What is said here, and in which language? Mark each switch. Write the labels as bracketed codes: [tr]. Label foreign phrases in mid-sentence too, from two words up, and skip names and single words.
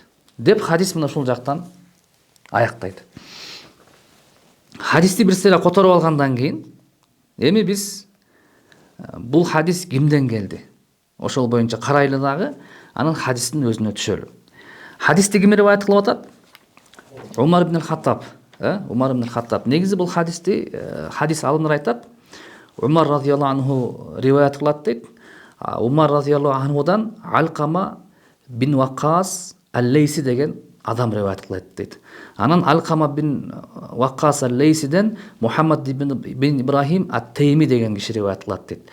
[ky] Деп хадис мына ушул жактан аяктайт. Хадисти бир сыйра которуп алгандан кийин эми биз бул хадис кимден келди? Ошол боюнча карайлы дагы анын хадистин өзүнө түшөлү. Хадисти ким риваят кылып атат? Умар ибн аль-Хаттаб. Умар ибн аль-Хаттаб. Негизи бул хадисти хадис алымдар айтат. Умар [ar] رضي الله عنه [ky] риваят кылат дейт. Умар [ar] رضي الله عنه [ky] Алкама бин Ваккас Ал-Лейси деген адам риваят кылат дейт. Анан Алкама бин Ваккас Ал-Лейсиден Мухаммад бин Ибрахим Ат-Тейми деген киши риваят кылат дейт.